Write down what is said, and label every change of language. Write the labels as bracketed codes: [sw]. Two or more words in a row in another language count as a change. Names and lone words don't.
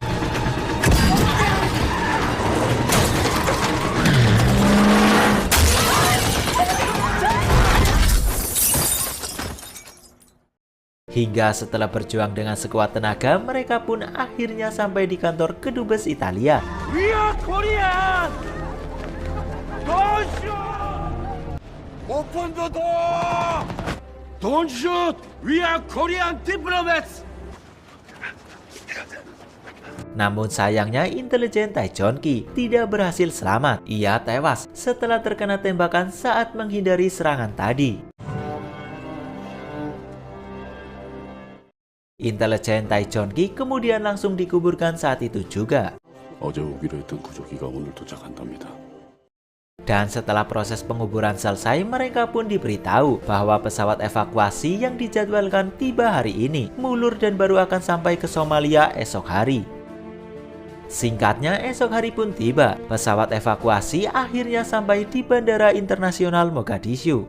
[id] Hingga setelah berjuang dengan sekuat tenaga, mereka pun akhirnya sampai di kantor kedubes Italia. [en] We are Korean! Don't shoot! Open the door! Don't shoot! We are Korean diplomats! [id] Namun sayangnya intelijen Taejonki tidak berhasil selamat. Ia tewas setelah terkena tembakan saat menghindari serangan tadi. Intelijen Taejonki kemudian langsung dikuburkan saat itu juga. [ko] 어제 오기로 했던 구조기가 오늘 도착한답니다. [id] Dan setelah proses penguburan selesai, mereka pun diberitahu bahwa pesawat evakuasi yang dijadwalkan tiba hari ini mulur dan baru akan sampai ke Somalia esok hari. Singkatnya, esok hari pun tiba. Pesawat evakuasi akhirnya sampai di Bandara Internasional Mogadishu.